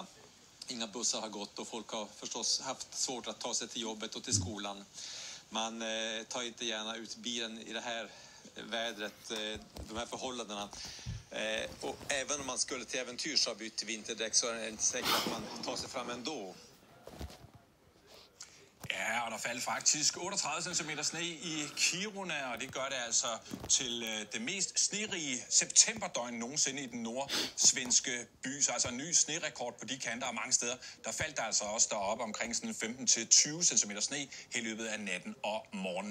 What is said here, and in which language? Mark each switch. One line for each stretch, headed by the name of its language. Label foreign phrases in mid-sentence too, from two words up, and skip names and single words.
Swedish: Inga bussar har gått och folk har förstås haft svårt att ta sig till jobbet och till skolan. Man tar inte gärna ut bilen i det här vädret, de här förhållandena. Och även om man skulle till äventyrs ha bytt vinterdäck så är det inte säkert att man tar sig fram ändå.
Danish: Ja, og der faldt faktisk 38 cm sne i Kiruna, og det gør det altså til det mest snerige septemberdøgn nogensinde i den nordsvenske by. Så altså en ny snerekord på de kanter, og mange steder, der faldt der altså også deroppe omkring sådan 15-20 cm sne i løbet af natten og morgenen.